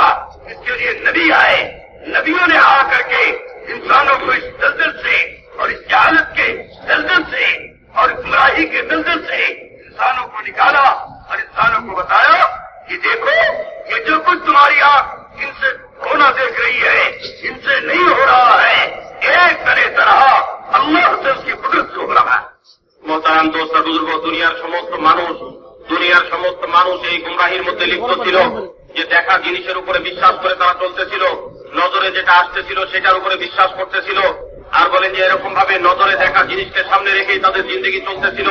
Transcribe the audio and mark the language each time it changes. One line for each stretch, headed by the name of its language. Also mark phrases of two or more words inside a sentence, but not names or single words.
Urdu: اس کے لیے نبی آئے، نبیوں نے آ کر کے انسانوں کو اس دلدل سے اور اس جہالت کے دلدل سے اور گمراہی کے دلدل سے انسانوں کو نکالا اور انسانوں کو بتایا کہ دیکھو یہ جو کچھ تمہاری آنکھ ان سے ہونا دیکھ رہی ہے ان سے نہیں ہو رہا ہے، ایک طرح اللہ سے اس کی قدرت سے ہو رہا ہے۔
Bangla: মোহতারাম দোস্ত বুজুর্গ, দুনিয়ার সমস্ত মানুষ এই গুমরাহির মধ্যে লিপ্ত ছিল, যে দেখা জিনিসের উপরে বিশ্বাস করে তারা চলতেছিল, নজরে যেটা আসতেছিল সেটার উপরে বিশ্বাস করতেছিল। আর বলেন যে এরকম ভাবে নজরে দেখা জিনিসকে সামনে রেখেই তাদের জিন্দগি চলতেছিল।